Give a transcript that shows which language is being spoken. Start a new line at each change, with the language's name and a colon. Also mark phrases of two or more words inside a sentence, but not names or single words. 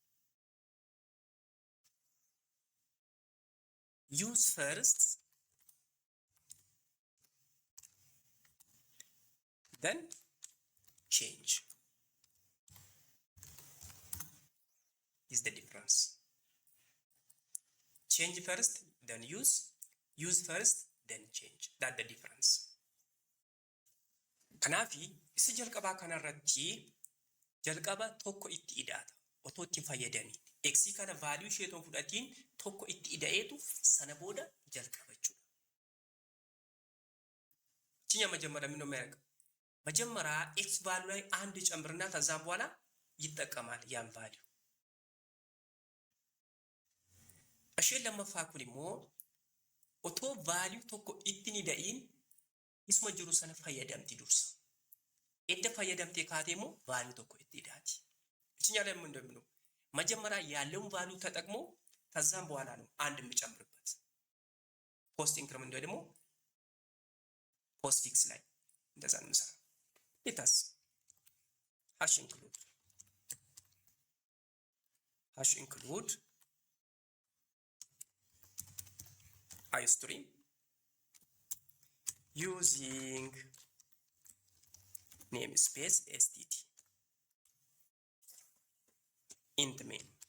English: Use first, then change. Is the difference. Change first, then use. Use first, then change. That the difference.
Oromo: Kanaafi isa jalqabaa kanarratti jalqaba tokko itti ida'ata otoo ittiin fayyadamiin. X kana value ishee otoo fudhatiin tokko itti ida'eetu sana booda jalqaba jechuudha.
Amharic: Chinya መጀመሪያ ምን ነው የሚያደርገው? መጀመሪያ x value ላይ አንድ ጨምርና ከዛም በኋላ ይጠቀማል ያን value። እሺ ለመፋኩል ሞ ኦቶ
Oromo: value tokko itti ida'in isuma jiru sana fayyadamti dursa. Edda fayyadamtee kaatee moo value tokko itti ida'ati.
Amharic: እቺኛ ላይ ምን እንደምነው መጀመሪያ ያለውን value ተጠቅሞ ከዛም በኋላ ነው አንድ የሚጨምርበት።
English: post increment
Amharic: ደግሞ
English: post fix
Amharic: ላይ እንደዛ ነው የምሰራው። ሌታስ
English: hash include iStream using namespace stt int main.